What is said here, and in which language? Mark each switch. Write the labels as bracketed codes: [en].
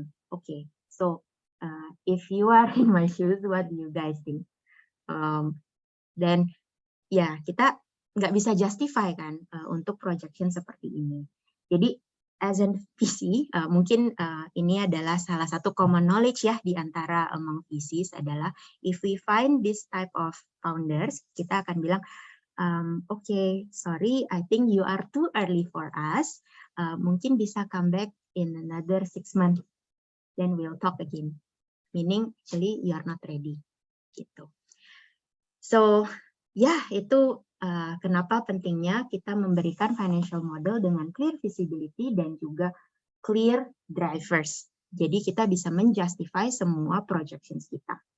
[en] Okay, so if you are in my shoes, what do you guys think? [id] Dan ya kita nggak bisa justify kan untuk projection seperti ini. [en] Jadi as a VC, [id] mungkin ini adalah salah satu [en] common knowledge [id] ya di antara [en] among VCs adalah if we find this type of founders, [id] kita akan bilang, [en] okay, sorry, I think you are too early for us. [id] Mungkin bisa [en] come back in another 6 months, then we'll talk again. Meaning, actually you are not ready, gitu. [id] So, ya itu kenapa pentingnya kita memberikan financial model dengan clear visibility dan juga clear drivers. Jadi kita bisa menjustify semua projections kita.